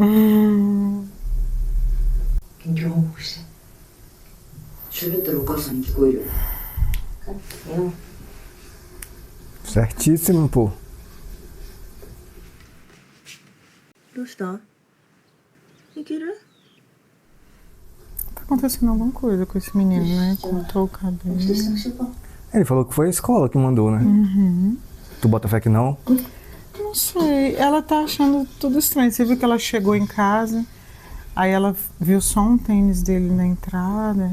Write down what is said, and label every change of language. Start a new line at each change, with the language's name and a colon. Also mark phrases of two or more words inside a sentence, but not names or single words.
Japanese: 近況報告して。喋ったらお母さんに聞こえるよ。
Portuguese: Certíssimo, pô.
Japanese: どうした？いける？
Portuguese: Tá acontecendo alguma coisa com esse menino, né? Cortou o cabelo. Ele falou que foi a escola que mandou, né? Tu bota fé que não? Não sei, ela tá achando tudo estranho. Você viu que ela chegou em casa, aí ela viu só um tênis dele na entrada.